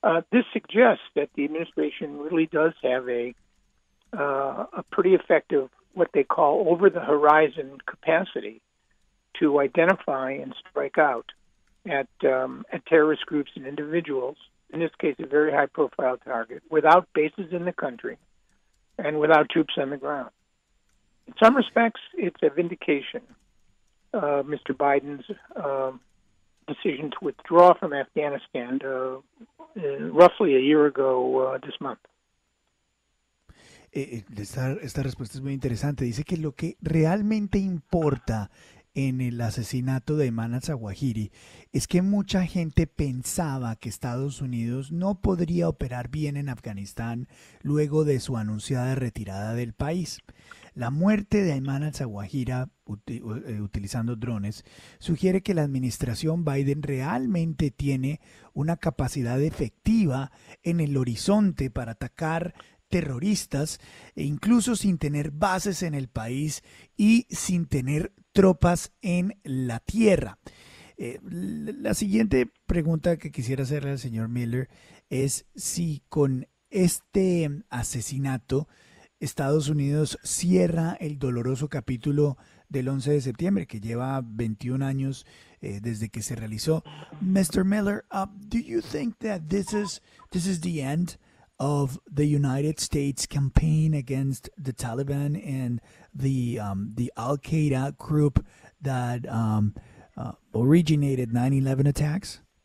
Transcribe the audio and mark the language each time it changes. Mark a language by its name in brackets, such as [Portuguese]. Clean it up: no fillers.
[English] This suggests that the administration really does have a pretty effective, what they call over-the-horizon capacity to identify and strike out at terrorist groups and individuals, in this case a very high-profile target, without bases in the country and without troops on the ground. In some respects, it's a vindication of Mr. Biden's decision to withdraw from Afghanistan roughly a year ago this month. [Spanish] Esta respuesta es muy interesante. Dice que lo que realmente importa en el asesinato de Ayman al-Zawahiri es que mucha gente pensaba que Estados Unidos no podría operar bien en Afganistán luego de su anunciada retirada del país. La muerte de Ayman al-Zawahiri utilizando drones sugiere que la administración Biden realmente tiene una capacidad efectiva en el horizonte para atacar terroristas, e incluso sin tener bases en el país y sin tener tropas en la tierra. La siguiente pregunta que quisiera hacerle al señor Miller es si con este asesinato Estados Unidos cierra el doloroso capítulo del 11 de septiembre, que lleva 21 años desde que se realizó. [English] Mr. Miller, do you think that this is the end of the United States campaign against the Taliban and the al-Qaeda group that originated 9/11 attacks?